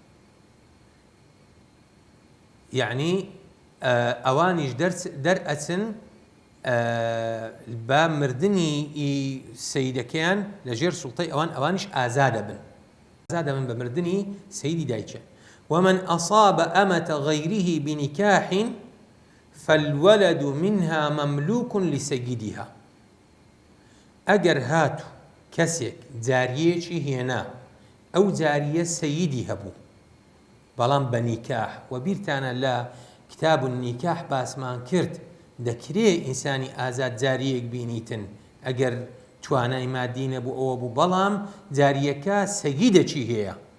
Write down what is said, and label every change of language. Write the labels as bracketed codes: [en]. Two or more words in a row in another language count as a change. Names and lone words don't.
[ckb] یعنی ئەوانیش دەرئەچن بە مردنی سەیدەکەیان لە ژێر سوڵتەی ئەوانیش ئازادە بن بە مردنی سەیدی دایکە [ar] ومن أصاب أمة غيره بنكاح فالولد منها مملوك لسيدها [ckb] ئەگەر هاتو کەسێک جاریەکی هێنا ئەو جاریە سەییدی هەبوو بەڵام بە نیکاح و بیرتانە لە [ar] کتاب النیکاح [ckb] باسمان کرد دەکرێ ئینسانی ئازاد جاریەک بینیتن ئەگەر توانای مادی نەبوو ئەوە بوو بەڵام جاریەکە سەییدەکی هەیە